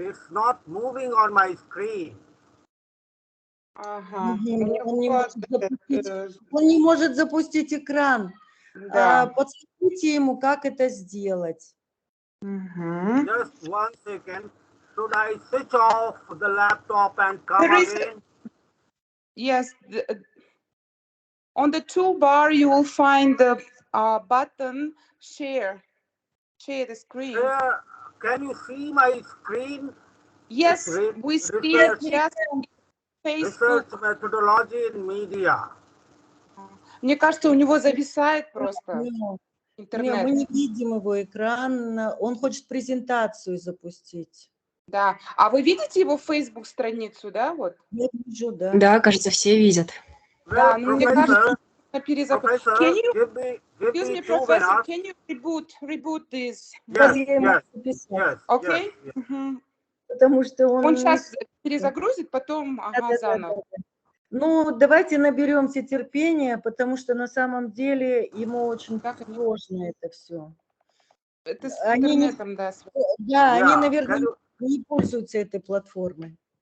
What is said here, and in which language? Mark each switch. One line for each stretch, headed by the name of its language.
English: It's not moving on my screen.
Russian: Ага. Он не может запустить экран. Да. Подскажите ему, как это сделать.
English: Just 1 second. Should I switch off the laptop and come again? Yes. On the toolbar, you will find the button share. Share the screen. Can you see my screen? Yes, we see it just on Facebook. Research methodology in media.
Russian: Мне кажется, у него зависает просто интернет. Мы не видим его экран. Он хочет презентацию запустить. Да. А вы видите его Facebook страницу, да? Вот. Я вижу, да. Да, кажется, все видят. Да, ну мне кажется, перезапуск.
English: Can you, give me excuse me, Professor, can you reboot this? Yes. Okay.
Russian: Потому что он сейчас перезагрузит, потом заново. Ну, давайте наберемся терпения, потому что на самом деле ему очень сложно это все. Это с интернетом, да. Да, они, наверное, не пользуются этой платформой.